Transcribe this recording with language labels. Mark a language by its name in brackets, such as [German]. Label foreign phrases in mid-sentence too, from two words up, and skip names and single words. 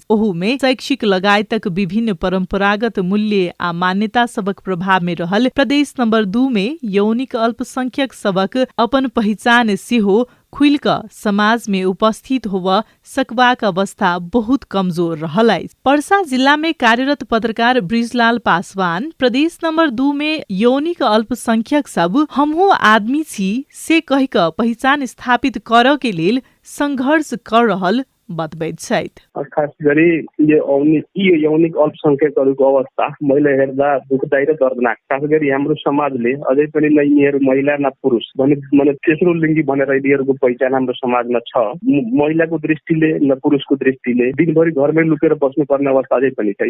[Maithili] ओहू में शैक्षिक लगायतक विभिन्न परंपरागत मूल्य आ मान्यता सबक प्रभाव में रहल प्रदेश नंबर 2 में यौनिक अल्पसंख्यक सबक अपन पहचान सेहो खुलक समाज में उपस्थित होव सकबाक अवस्था बहुत कमजोर रहल अछि। पर्सा जिला में कार्यरत पत्रकार ब्रिजलाल पासवान प्रदेश नंबर 2 में यौनिक अल्पसंख्यक सब हमहु आदमी छी से कहि क पहचान स्थापित कर के लेल संघर्ष कर रहल बतबैत छथि। [Nepali] खास गरी यौनिक अल्पसंख्यकहरूको अवस्था मैले हेर्दा दुखदायी र दर्दनाक। खास गरी हाम्रो समाजले अझै पनि नै यिनीहरू महिला न पुरुष भने तेस्रो लिङ्गी भनेर यिनीहरूको पहिचान हाम्रो समाजमा छ। महिलाको दृष्टिले न पुरुषको दृष्टिले दिनभरि घरमै लुकेर बस्नुपर्ने अवस्था अझै पनि छ।